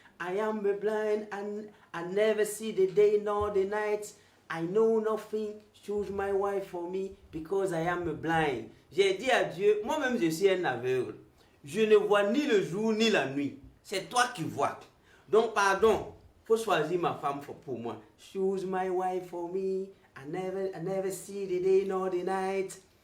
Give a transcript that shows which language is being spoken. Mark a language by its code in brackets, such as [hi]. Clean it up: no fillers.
[en] I am blind and I never see the day nor the night. I know nothing. Choose my wife for me because I am blind. [fr] J'ai dit à Dieu, moi-même je suis un aveugle. Je ne vois ni le jour ni la nuit. C'est toi qui vois. Donc pardon, faut choisir ma femme pour moi. [en] Choose my wife for me. I never see the day nor the night.